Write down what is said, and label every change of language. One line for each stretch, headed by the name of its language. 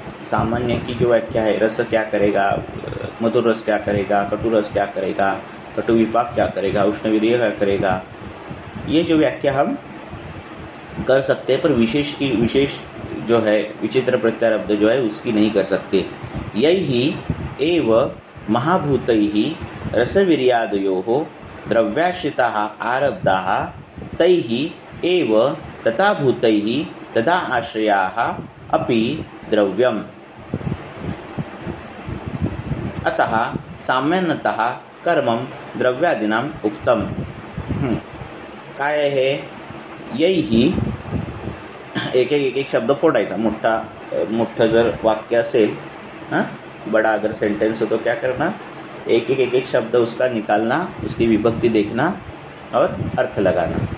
Hindi: सामान्य की जो व्याख्या है, रस क्या करेगा, मधुर रस क्या करेगा, कटु रस क्या करेगा, कटु विपाक क्या करेगा, उष्णवीर्य क्या करेगा, ये जो व्याख्या हम कर सकते हैं, पर विशेष की विशेष जो है विचित्र प्रत्यारब्ध जो है उसकी नहीं कर सकते।
Sanskrit: यही एव महाभूतैः रसवीर्यादयोः द्रव्याश्रिताः आरब्धाः तैः एव तथा भूतैः तथा आश्रयाः अपि द्रव्यम्। अतः सामान्यतः कर्मं द्रव्यादीनाम् उक्तम्।
Hindi: काय है?
Marathi: यही एक शब्द फोडायचा, मोठं जर वाक्य असेल,
Hindi: बड़ा अगर सेंटेंस हो तो क्या करना, एक शब्द उसका निकालना, उसकी विभक्ति देखना और अर्थ लगाना।